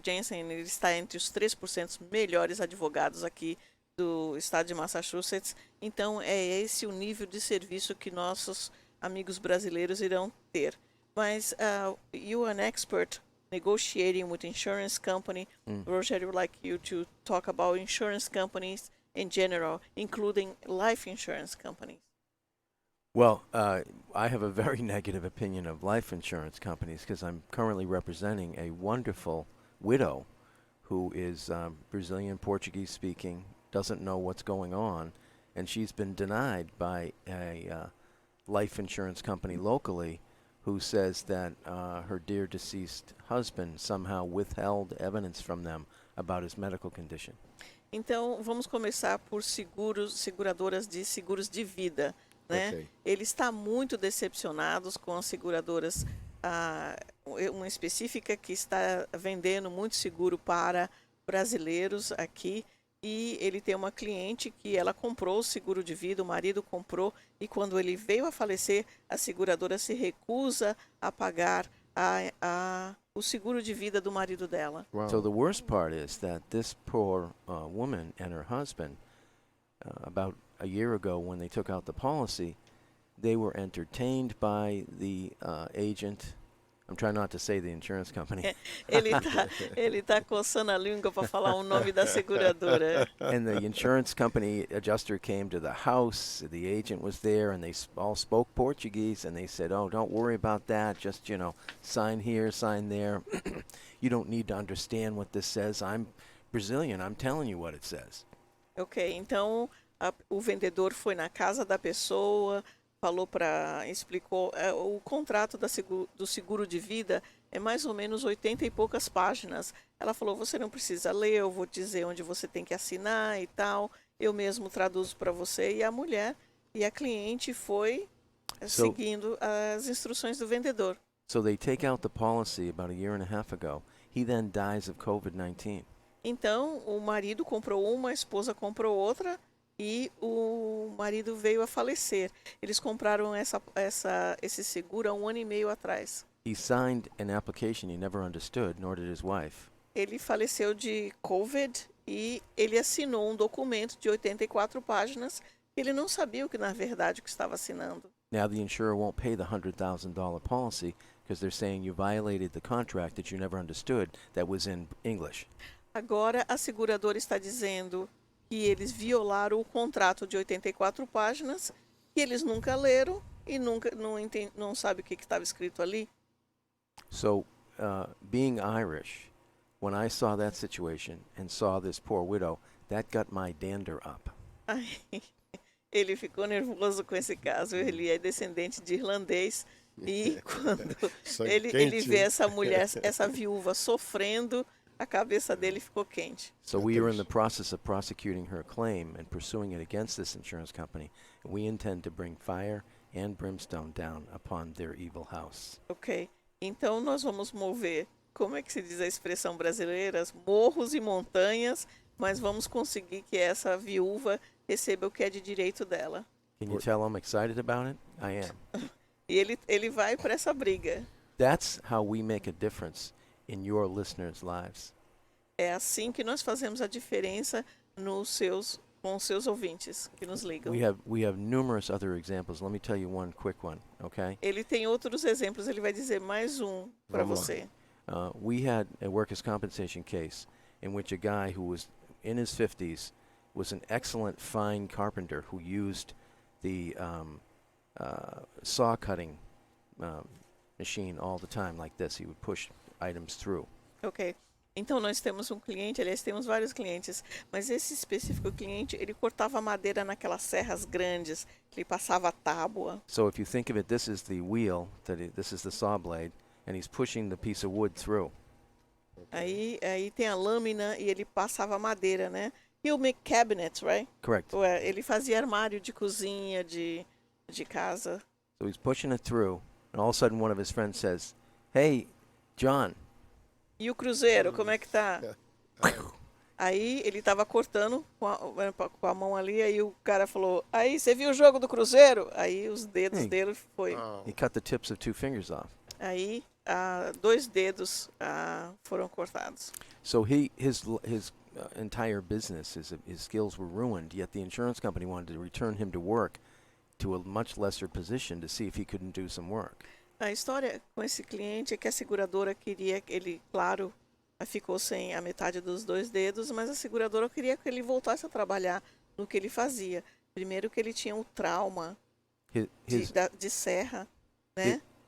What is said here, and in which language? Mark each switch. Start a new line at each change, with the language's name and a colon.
Portuguese: Jensen, ele está entre os 3% melhores advogados aqui do estado de Massachusetts. Então é esse o nível de serviço que nossos amigos brasileiros irão ter.
English: Mas you are an expert negotiating with insurance company. Roger, would like you to talk about insurance companies in general, including life insurance companies. Well, I have a very negative opinion of life insurance companies because I'm currently representing a wonderful widow who is Brazilian Portuguese speaking, doesn't know what's going on, and she's been denied by a life insurance company locally who says that her dear deceased husband somehow withheld evidence from them about his medical condition.
Portuguese: Então, vamos começar por seguradoras de seguros de vida, né? Ok. Ele está muito decepcionado com as seguradoras, uma específica que está vendendo muito seguro para brasileiros aqui, e ele tem uma cliente que ela comprou o seguro de vida, o marido comprou, e quando ele veio a falecer, a seguradora se recusa a pagar o seguro de vida do marido dela. Uau.
English: So the worst part is that this poor woman and her husband, about a year ago when they took out the policy, they were entertained by the agent, I'm trying not to say the insurance company.
Portuguese: Ele tá coçando a língua para falar o nome da seguradora.
English: And the insurance company adjuster came to the house. The agent was there, and they all spoke Portuguese. And they said, "Oh, don't worry about that. Just, sign here, sign there. You don't need to understand what this says. I'm Brazilian. I'm telling you what it says."
Portuguese: Ok, então o vendedor foi na casa da pessoa, explicou, o contrato do seguro de vida é mais ou menos 80 e poucas páginas. Ela falou, você não precisa ler, eu vou dizer onde você tem que assinar e tal, eu mesmo traduzo para você. E a mulher e a cliente foi seguindo as instruções do vendedor.
English: So they take out the policy about a year and a half ago. He then dies of COVID-19.
Portuguese: Então, o marido comprou uma, a esposa comprou outra, e o marido veio a falecer. Eles compraram esse seguro há 1 ano e meio atrás.
English: He signed an application he never understood, nor did his wife.
Portuguese: Ele faleceu de COVID e ele assinou um documento de 84 páginas que ele não sabia na verdade o que estava assinando.
English: Now the insurer won't pay the $100,000 policy because they're saying you violated the contract that you never understood that was in English.
Portuguese: Agora a seguradora está dizendo que eles violaram o contrato de 84 páginas, que eles nunca leram e não sabem o que estava escrito ali.
English: So, being Irish, when I saw that situation and saw this poor widow, that got my dander up.
Portuguese: Aí, ele ficou nervoso com esse caso. Ele é descendente de irlandês e quando ele vê essa mulher, essa viúva sofrendo, a cabeça dele ficou quente.
English: So we are in the process of prosecuting her claim and pursuing it against this insurance company. And we intend to bring fire and brimstone down upon their evil house. Ok.
Portuguese: Então nós vamos mover, como é que se diz a expressão brasileira? Morros e montanhas, mas vamos conseguir que essa viúva receba o que é de direito dela.
English: Can you tell I'm excited about it? I am.
Portuguese: E ele vai para essa briga.
English: That's how we make a difference in your listeners' lives.
Portuguese: É assim que nós fazemos a diferença com os seus ouvintes que nos ligam.
English: We have numerous other examples. Let me tell you one quick one, okay?
Portuguese: Ele tem outros exemplos, ele vai dizer mais um para você.
English: We had a workers' compensation case in which a guy who was in his 50s was an excellent fine carpenter who used the saw cutting machine all the time like this. He would push items through. Ok.
Portuguese: Então nós temos um cliente, aliás, temos vários clientes, mas esse específico cliente, ele cortava madeira naquelas serras grandes, ele passava a tábua.
English: So if you think of it, this is the wheel, this is the saw blade, and he's pushing the piece of wood through.
Portuguese: Aí tem a lâmina e ele passava a madeira, né?
English: He'll make cabinets, right? Correct.
Portuguese: Ele fazia armário de cozinha, de casa.
English: So he's pushing it through, and all of a sudden one of his friends says, "Hey, John."
Portuguese: E o cruzeiro, como é que tá? Aí ele tava cortando com a mão ali, aí o cara falou, aí você viu o jogo do cruzeiro? Aí os dedos dele foi.
English: He cut the tips of 2 fingers off.
Portuguese: Aí 2 dedos foram cortados.
English: So his entire business, his skills were ruined, yet the insurance company wanted to return him to work to a much lesser position to see if he couldn't do some work.
Portuguese: A história com esse cliente é que a seguradora queria que ele, claro, ficou sem a metade dos 2 dedos, mas a seguradora queria que ele voltasse a trabalhar no que ele fazia. Primeiro que ele tinha um trauma de serra, né?